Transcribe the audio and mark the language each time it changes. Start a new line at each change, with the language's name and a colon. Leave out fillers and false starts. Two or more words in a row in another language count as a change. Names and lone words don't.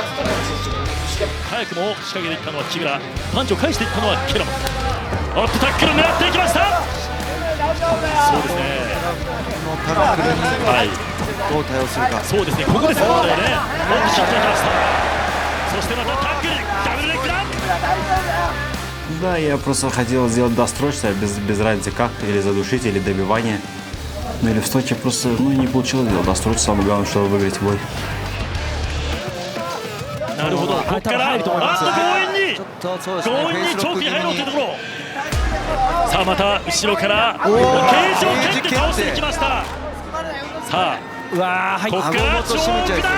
Japanese: 早くも仕掛けていったのは木村、パンチを返していったのはケラモ。アップタックル狙っていきました。そうですね。タックルにどう対応するか。そうですね。ここですね。アップショットいきました。そしてまたタックル、ダブルレッグだ。
Russian: Да, я просто хотел сделать досрочно, без разницы как, или задушить, или добивание. Ну или в Сочи просто не получилось сделать досрочно, самое главное, чтобы выиграть бой.
Japanese: なるほど。ここから強引に長期に入ろうというところ。さあまた後ろからケージを蹴って倒していきました。さあここから勝負だ。